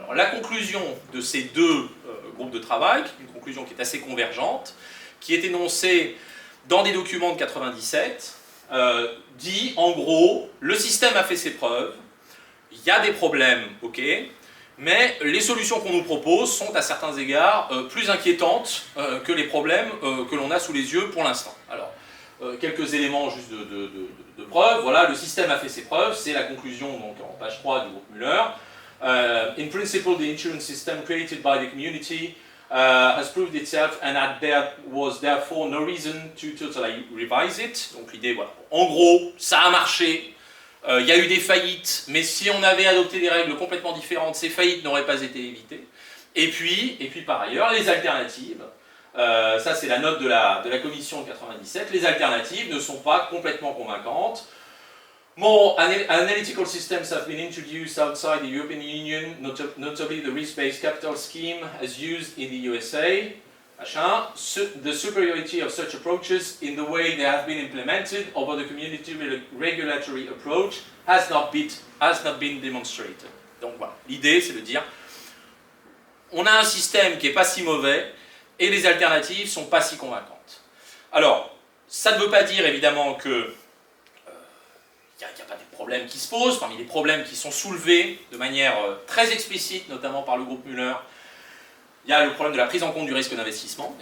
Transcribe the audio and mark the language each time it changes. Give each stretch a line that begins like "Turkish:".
French: Alors, la conclusion de ces deux groupes de travail, une conclusion qui est assez convergente, qui est énoncée dans des documents de 1997, dit en gros, le système a fait ses preuves, il y a des problèmes, ok, mais les solutions qu'on nous propose sont à certains égards plus inquiétantes que les problèmes que l'on a sous les yeux pour l'instant. Alors, quelques éléments juste de preuve. Voilà, le système a fait ses preuves, c'est la conclusion donc, en page 3 du groupe Müller.
English: In principle, the insurance system created by the community has proved itself and that there was therefore no reason to totally revise it.
French: Donc l'idée, voilà. En gros, ça a marché, il y a eu des faillites, mais si on avait adopté des règles complètement différentes, ces faillites n'auraient pas été évitées. Et puis par ailleurs, les alternatives, ça c'est la note de la commission de 97, les alternatives ne sont pas complètement convaincantes.
English: More analytical systems have been introduced outside the European Union, notably the risk-based capital scheme as used in the USA. Machin. The superiority of such approaches in the way they have been implemented over the community regulatory approach has not been demonstrated.
French: Donc voilà, l'idée c'est de dire, on a un système qui n'est pas si mauvais et les alternatives ne sont pas si convaincantes. Alors, ça ne veut pas dire évidemment que il n'y a pas de problèmes qui se posent. Parmi les problèmes qui sont soulevés de manière très explicite, notamment par le groupe Muller, il y a le problème de la prise en compte du risque d'investissement.